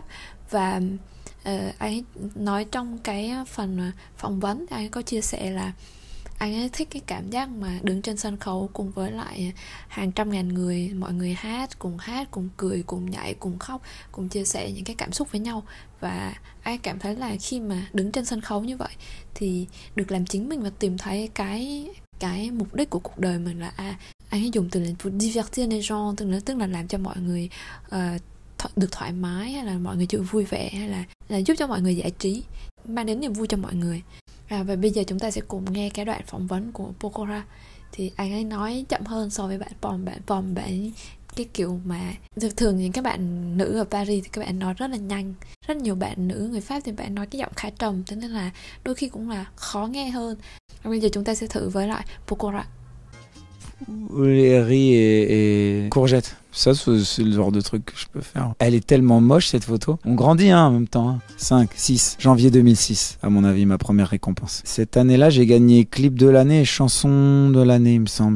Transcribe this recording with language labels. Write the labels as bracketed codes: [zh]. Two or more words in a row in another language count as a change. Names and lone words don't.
[vi] Và anh nói trong cái phần phỏng vấn, anh có chia sẻ là anh ấy thích cái cảm giác mà đứng trên sân khấu cùng với lại hàng trăm ngàn người, mọi người hát, cùng cười, cùng nhảy, cùng khóc, cùng chia sẻ những cái cảm xúc với nhau. Và anh cảm thấy là khi mà đứng trên sân khấu như vậy thì được làm chính mình và tìm thấy cái mục đích của cuộc đời mình là anh ấy dùng từ là [fr] divertir les gens, [vi] tức là làm cho mọi người được thoải mái, hay là mọi người chịu vui vẻ, hay là giúp cho mọi người giải trí, mang đến niềm vui cho mọi người. Và bây giờ chúng ta sẽ cùng nghe cái đoạn phỏng vấn của Pokora. Thì anh ấy nói chậm hơn so với bạn Pom. Bạn cái kiểu mà thường những các bạn nữ ở Paris thì các bạn nói rất là nhanh. Rất nhiều bạn nữ người Pháp thì bạn nói cái giọng khá trầm, thế nên là đôi khi cũng là khó nghe hơn. Bây giờ chúng ta sẽ thử với lại Pokora. [fr] Les riz et courgettes. Ça, c'est le genre de truc que je peux faire. Elle est tellement moche, cette photo. On grandit en même temps. 5, 6, janvier 2006, à mon avis, ma première récompense. Cette année-là, j'ai gagné clip de l'année et chanson de l'année, il me semble.